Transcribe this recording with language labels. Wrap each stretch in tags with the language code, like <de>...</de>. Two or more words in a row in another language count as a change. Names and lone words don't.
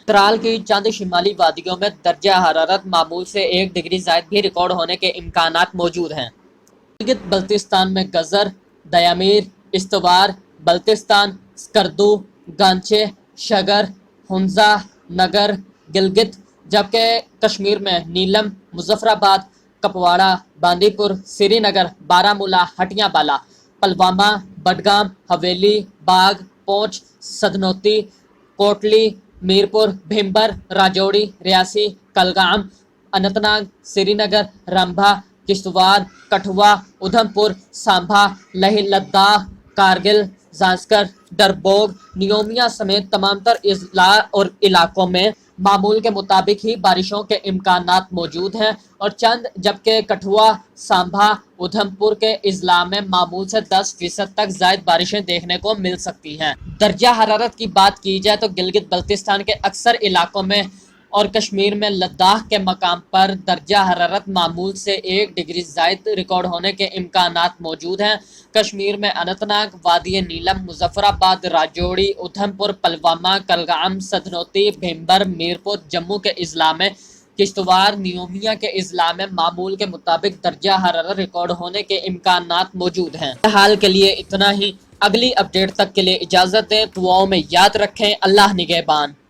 <ur>ترال کی چند شمالی وادیوں میں درجہ حرارت معمول سے 1 ڈگری زائد بھی ریکارڈ ہونے کے امکانات موجود ہیں۔ گلگت بلتستان میں گزر، دیامیر، استوار، بلتستان، سکردو، گانچے، شگر، ہنزا، نگر، گلگت، جبکہ کشمیر میں نیلم، مظفر آباد، کپواڑہ، باندی پور، سری نگر، بارہمولہ، ہٹیاں بالا، پلوامہ، بڈگام، حویلی، باغ، پونچھ، سدنوتی، کوٹلی، میرپور، بھمبر، راجوڑی، ریاسی، کلگام، اننت ناگ، سری نگر، رمبھا، کشتواڑ، کٹھوا، ادھم پور، سامبھا، لیہ لداخ، کارگل، زانسکر، ڈربوگ، نیومیا سمیت تمام تر اضلاع اور علاقوں میں معمول کے مطابق ہی بارشوں کے امکانات موجود ہیں اور جبکہ کٹھوا، سامبھا، ادھم پور کے اضلاع میں معمول سے 10% تک زائد بارشیں دیکھنے کو مل سکتی ہیں۔ درجہ حرارت کی بات کی جائے تو گلگت بلتستان کے اکثر علاقوں میں اور کشمیر میں لداخ کے مقام پر درجہ حرارت معمول سے 1 ڈگری زائد ریکارڈ ہونے کے امکانات موجود ہیں۔ کشمیر میں اننت ناگ، وادی نیلم، مظفر آباد، راجوڑی، ادھم پور، پلوامہ، کلگام، سدنوتی، بھمبر، میرپور، جموں کے اضلاع میں، کشتواڑ، نیومیا کے اضلاع میں معمول کے مطابق درجہ حرارت ریکارڈ ہونے کے امکانات موجود ہیں۔ فی الحال کے لیے اتنا ہی۔ اگلی اپڈیٹ تک کے لیے اجازت دیں، دعاؤں میں یاد رکھیں، اللہ نگہبان۔</ur>